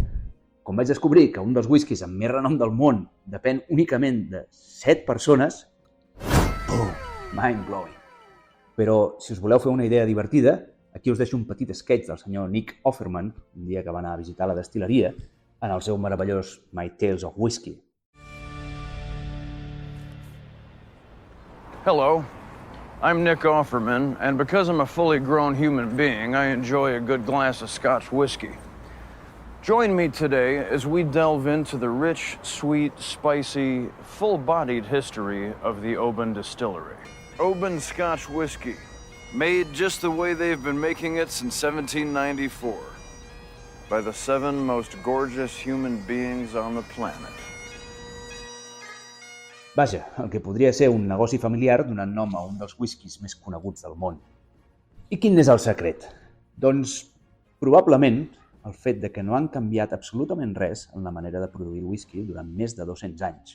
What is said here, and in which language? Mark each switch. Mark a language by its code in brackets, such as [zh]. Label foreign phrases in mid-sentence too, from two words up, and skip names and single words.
[ca] Quan vaig descobrir que un dels whiskies amb més renom del món depèn únicament de 7 persones, mind-blowing. Però, si us voleu fer una idea divertida, aquí us deixo un petit sketch del senyor Nick Offerman, un dia que va anar a visitar la destil·leria, en el seu meravellós My Tales of Whisky. [en] Hello, I'm Nick Offerman, and because I'm a fully grown human being, I enjoy a good glass of Scotch whiskey. Join me today as we delve into the rich, sweet, spicy, full-bodied history of the Oban Distillery. Oban Scotch whiskey, made just the way they've been making it since 1794, by the 7 most gorgeous human beings on the planet. [ca] Vaja, el que podria ser un negoci familiar donant nom a un dels whiskies més coneguts del món. I quin és el secret? Doncs, probablement, el fet de que no han canviat absolutament res en la manera de produir el whisky durant més de 200 anys.